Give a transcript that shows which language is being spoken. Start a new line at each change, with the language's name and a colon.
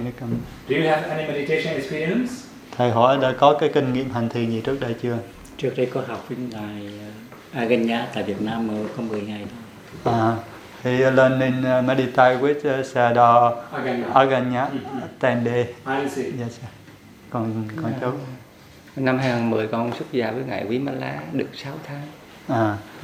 English: Newcomer. Do you have any meditation experience?
Vietnamese: Thầy hỏi đã có cái kinh nghiệm hành thiền gì trước đây chưa? Trước đây có học với ngài Aganya tại Việt Nam mà có 10 ngày thôi.
English: À, he learning meditate with Sado Aganya 10 day. I see. Yes.
Vietnamese: Còn cháu? Năm 2010 con xuất gia với ngài Quý Ma La được 6 tháng.